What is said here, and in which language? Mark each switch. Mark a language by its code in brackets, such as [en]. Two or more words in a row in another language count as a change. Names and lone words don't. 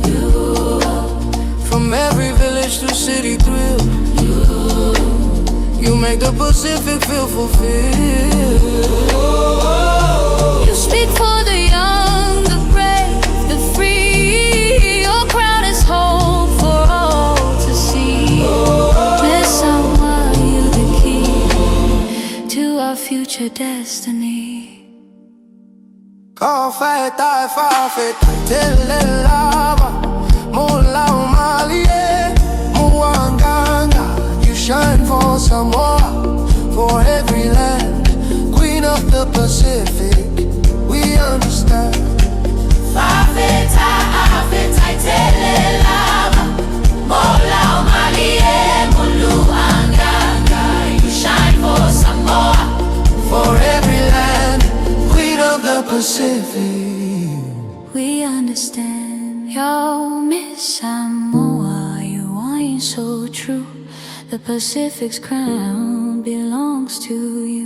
[en] From every village to city thrill, you make the Pacific feel fulfilled. You speak for the young, the brave, the free. Your crown is hope for all to see. Miss Samoa, you the key to our future destiny. [sm] Kafetai fafetai tele lava, mola umalie, muanganga. [en] You shine for Samoa, for every land. Queen of the Pacific, we understand. [sm] Fafetai, afetai tele lava, mola umalie, muanganga. [en] You shine for Samoa, for every land. Queen of the Pacific, we understand. Yo, Miss Samoa, you are so true. The Pacific's crown belongs to you.